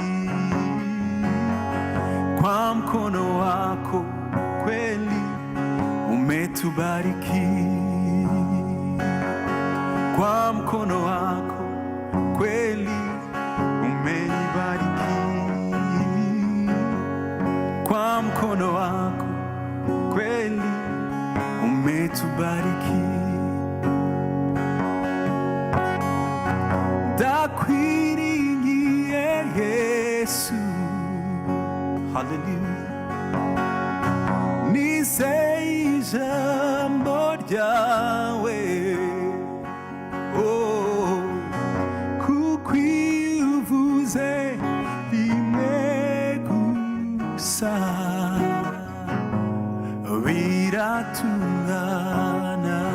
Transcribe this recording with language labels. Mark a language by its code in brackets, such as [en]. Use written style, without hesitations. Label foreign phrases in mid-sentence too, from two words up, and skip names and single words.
[sw] kwa mkono wako kweli umetubariki, kwa mkono wako kweli umenibariki, kwa mkono wako kweli umetubariki. [rw] Ndakwiringiye Yesu, haleluya, nizeye ijambo ryawe, oh, kuko iyo uvuze rimwe gusa biratungana.